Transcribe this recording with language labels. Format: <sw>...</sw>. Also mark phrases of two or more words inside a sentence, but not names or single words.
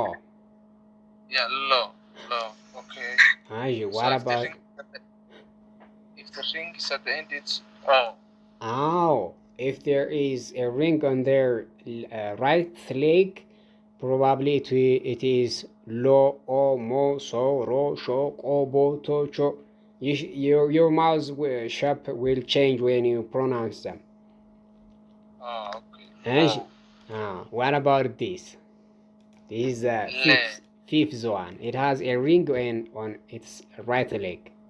<en>Yeah, L. Okay.</en> <am>እሺ</am> <en>So what if the about ring is at the end, it's O. oh if there is a ring on their right leg probably it is</en> <ja>lo o mo so ro sho ko bo to cho</ja> <en>your mouth shape will change when you pronounce them. Okay. እሺ what about this? This is the fifth one. It has a ring on its right leg.</en>